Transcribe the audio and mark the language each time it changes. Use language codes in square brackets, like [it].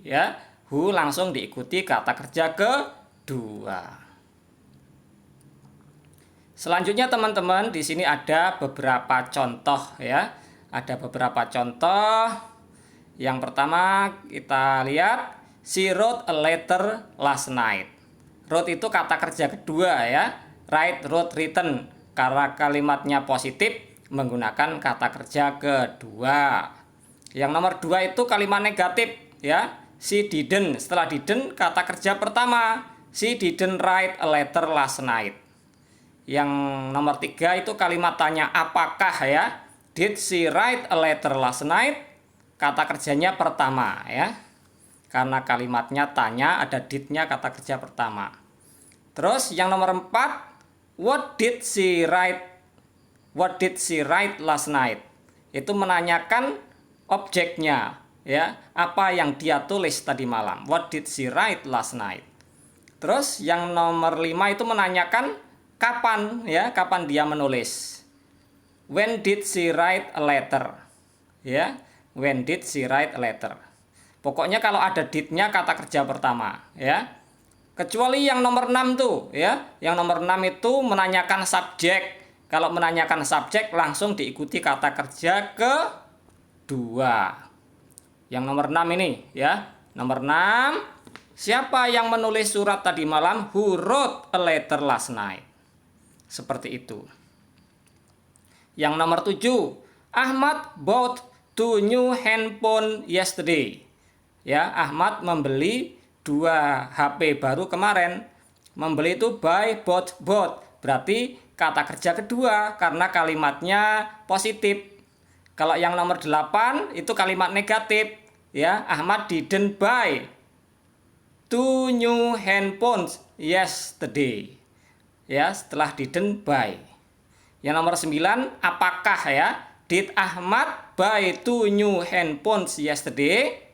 [id] Ya, who langsung diikuti kata kerja kedua. Selanjutnya teman-teman, di sini ada beberapa contoh ya. Ada beberapa contoh. Yang pertama kita lihat, [en] she wrote a letter last night. [id] Wrote itu kata kerja kedua ya. [en] Write, wrote, written. [id] Karena kalimatnya positif menggunakan kata kerja kedua. Yang nomor 2 itu kalimat negatif ya. [en] She didn't. [id] Setelah didn't kata kerja pertama. [en] She didn't write a letter last night. [id] Yang nomor 3 itu kalimat tanya apakah ya. [en] Did she write a letter last night? [id] Kata kerjanya pertama ya. Karena kalimatnya tanya, ada did-nya kata kerja pertama. Terus yang nomor 4, [en] what did she write? What did she write last night? [id] Itu menanyakan objeknya ya. Apa yang dia tulis tadi malam? [en] What did she write last night? [id] Terus yang nomor 5 itu menanyakan kapan ya, kapan dia menulis. [en] When did she write a letter? Ya. When did she write a letter? [id] Pokoknya kalau ada did-nya kata kerja pertama ya. Kecuali yang nomor 6 tuh ya. Yang nomor 6 itu menanyakan subjek. Kalau menanyakan subjek langsung diikuti kata kerja kedua. Yang nomor 6 ini ya. Nomor 6, siapa yang menulis surat tadi malam? [en] Who wrote a letter last night? [id] Seperti itu. Yang nomor 7, [en] Ahmad bought 2 new handphone yesterday. [id] Ya, Ahmad membeli 2 HP baru kemarin. Membeli itu buy, bought. Berarti kata kerja kedua karena kalimatnya positif. Kalau yang nomor 8 itu kalimat negatif. [en] Ya, Ahmad didn't buy 2 new handphones yesterday. [id] Ya, setelah didn't buy. Yang nomor 9, apakah ya? [en] Did Ahmad buy 2 new handphones yesterday?